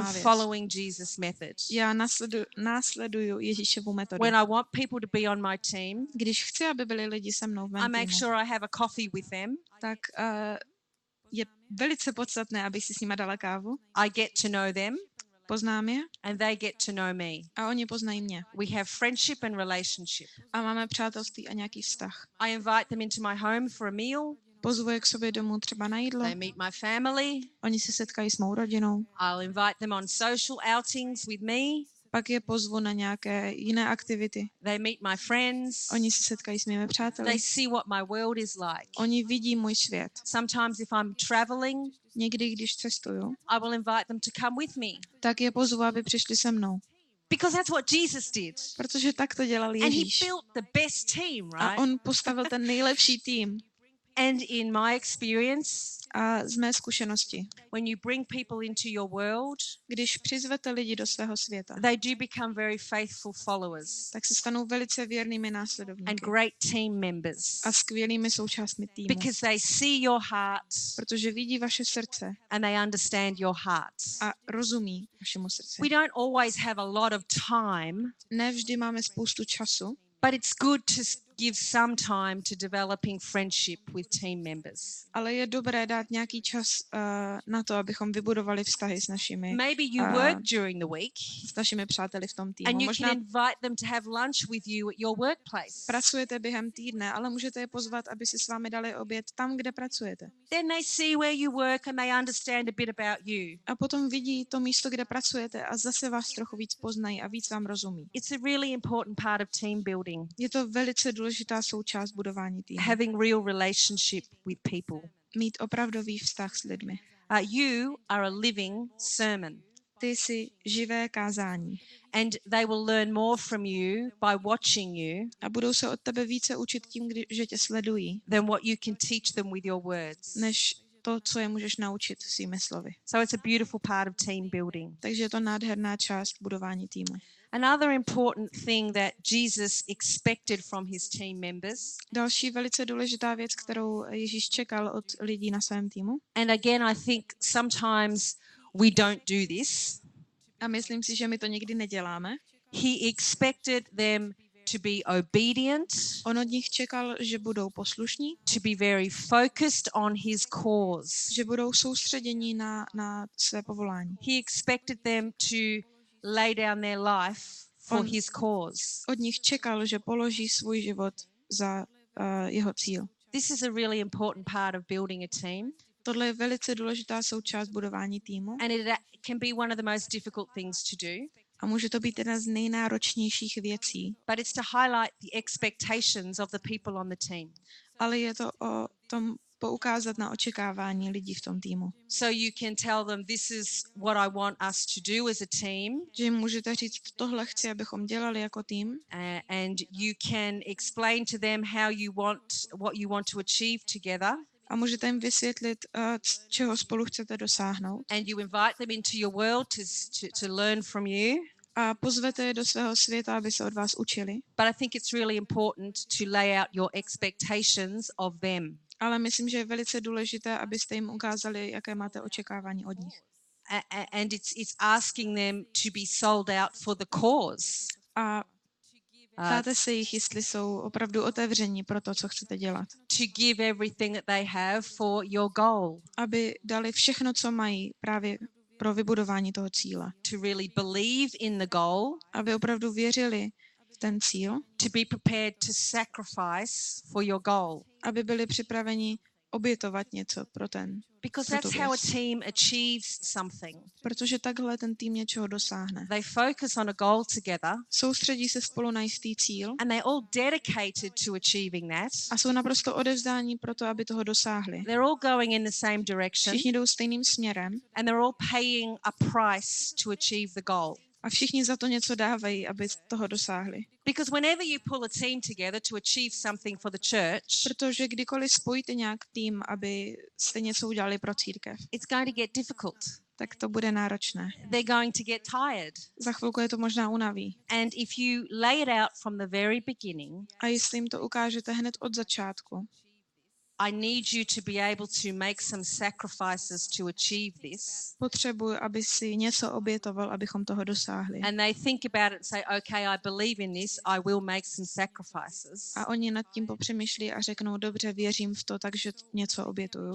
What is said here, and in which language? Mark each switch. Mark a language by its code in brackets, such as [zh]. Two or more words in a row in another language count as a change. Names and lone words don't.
[en] I'm [cs] věc. [en] following Jesus' method. [cs] Já následuju Ježíšovu metodu. [en] When I want people to be on my team, [cs] Když chci, aby byli lidi se mnou v [en] I [cs] mém [en] make [cs] týmu, [en] sure I have a coffee with them. [cs] tak je velice podstatné, abych si s nima dala kávu. [en] I get to know them [cs] Poznám je [en] and they get to know me. [cs] a oni poznají mě. [en] We have friendship and relationship. [cs] A máme přátelství a nějaký vztah. [en] I invite them into my home for a meal. [cs] Pozvu je k sobě domů třeba na jídlo. [en] They meet my family. [cs] Oni se setkají s mou rodinou. [en] I'll invite them on social outings with me. [cs] Pak je pozvu na nějaké jiné aktivity. [en] They meet my friends. [cs] Oni se setkají s mými přáteli. [en] They see what my world is like. [cs] Oni vidí můj svět. [en] Sometimes if I'm traveling, [cs] Někdy, když cestuju, [en] I will invite them to come with me. [cs] tak je pozvu, aby přišli se mnou. [en] Because that's what Jesus did. [cs] Protože tak to dělal [en] And he [cs] Ježíš. [en] built the best team, [cs] A [en] right? [cs] on postavil ten nejlepší tým. [en] And in my experience, [cs] A z mé zkušenosti, [en] when you bring people into your world, [cs] když přizvete lidi do svého světa, [en] they do become very faithful followers [cs] tak se stanou velice věrnými [en] and [cs] následovníky [en] great team members. [cs] a skvělými součástmi týmu. [en] Because they see your heart [cs] Protože vidí vaše srdce [en] and they understand your heart. [cs] a rozumí vašemu srdci. [en] We don't always have a lot of time, [cs] Ne vždy máme spoustu času, [en] but it's good to give some time to developing friendship with team members. [cs] ale je dobré dát nějaký čas na to, abychom vybudovali vztahy [en] Maybe you work during the week [cs] s našimi přáteli v tom týmu. [en] and you [cs] Možná [en] can invite them to have lunch with you at your workplace. [cs] pracujete během týdne, ale můžete je pozvat, aby si s vámi dali oběd tam, kde pracujete. [en] Then they see where you work and they understand a bit about you. [cs] A potom vidí to místo, kde pracujete a zase vás trochu víc poznají a víc vám rozumí. [en] It's a really important part of team building, [cs] Je to velice důležitá součást budování týmu. [en] having real relationship with people. [cs] Mít opravdový vztah s lidmi. [en] You are a living sermon. [cs] Ty jsi živé kázání [en] And they will learn more from you by watching you [cs] a budou se od tebe více učit tím, že tě sledují, [en] than what you can teach them with your words. [cs] než to, co je můžeš naučit svými slovy. [en] So it's a beautiful part of team building. [cs] Takže je to nádherná část budování týmu. [en] Another important thing that Jesus expected from his team members, [cs] Další velice důležitá věc, kterou Ježíš čekal od lidí na svém týmu, [en] and again I think sometimes we don't do this, [cs] a myslím si, že my to někdy neděláme, [en] he expected them to be obedient, [cs] on od nich čekal, že budou poslušní, [en] to be very focused on his cause. [cs] že budou soustředění na své povolání. [en] He expected them to lay down their life for [cs] On- [en] his cause. [cs] Od nich čekal, že položí svůj život za jeho cíl. [en] This is a really important part of building a team, [cs] Tohle je velice důležitá součást budování týmu [en] and it can be one of the most difficult things to do, [cs] a může to být jedna z nejnáročnějších věcí, [en] but it's to highlight the expectations of the people on the team. [cs] ale je to o tom poukázat na očekávání lidí v tom týmu. [en] So you can tell them this is what I want us to do as a team, [cs] Že jim můžete říct, tohle chci, abychom dělali jako tým, [en] and you can explain to them what you want to achieve together, [cs] a můžete jim vysvětlit, čeho spolu chcete dosáhnout. [en] and you invite them into your world to learn from you. [cs] A pozvete je do svého světa, aby se od vás učili. [en] But I think it's really important to lay out your expectations of them. [cs] Ale myslím, že je velice důležité, abyste jim ukázali, jaké máte očekávání od nich. [en] And it's asking them to be sold out for the cause. [cs] A ptáte se jich, jestli jsou opravdu otevření pro to, co chcete dělat. [en] To give everything that they have for your goal. [cs] Aby dali všechno, co mají právě pro vybudování toho cíle. [en] To really believe in the goal. [cs] Aby opravdu věřili v ten cíl. [en] To be prepared to sacrifice for your goal. [cs] Aby byli připraveni obětovat něco pro [en] Because [cs] pro tu [en] that's how a [cs] věc. [en] team achieves something. [cs] Protože takhle ten tým něčeho dosáhne. [en] They focus on a goal together [cs] Soustředí se spolu na jistý cíl [en] and they're all dedicated to achieving that. [cs] a jsou naprosto odevzdáni pro to, aby toho dosáhli. [en] They're all going in the same direction [cs] Všichni jdou stejným směrem [en] and they're all paying a price to achieve the goal. [cs] a všichni za to něco dávají, aby toho dosáhli. [en] Because whenever you pull a team together to achieve something for the church, [cs] Protože kdykoliv spojíte nějak tým, aby jste něco udělali pro církev, [en] it's going to get difficult. [cs] tak to bude náročné. [en] They're going to get tired. [cs] Za chvilku je to možná unaví. [en] And if you lay it out from the very beginning, [cs] A jestli jim to ukážete hned od začátku, [en] I need you to be able to make some sacrifices to achieve this. [cs] potřebuji, aby si něco obětoval, abychom toho dosáhli. [en] And they think about it and say, okay, I believe in this, I will make some sacrifices. [cs] A oni nad tím popřemýšlí a řeknou, dobře, věřím v to, takže něco obětuju.